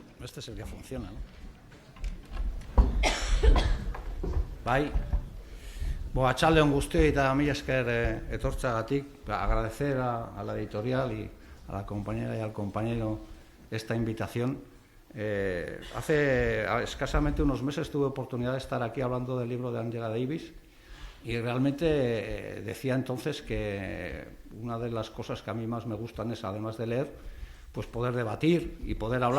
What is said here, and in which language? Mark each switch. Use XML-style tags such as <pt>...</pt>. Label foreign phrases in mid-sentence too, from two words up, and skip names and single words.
<es>este es el que funciona, ¿no?</es> <eu>Bai, atxalde on guztioi eta mila esker etortzagatik,</eu> <es>agradecer a la editorial y a la compañera y al compañero esta invitación. Hace escasamente unos meses tuve oportunidad de estar aquí hablando del libro de Angela Davis y realmente decía entonces que una de las cosas que a mí más me gustan es, además de leer, pues poder debatir y poder hablar.</es>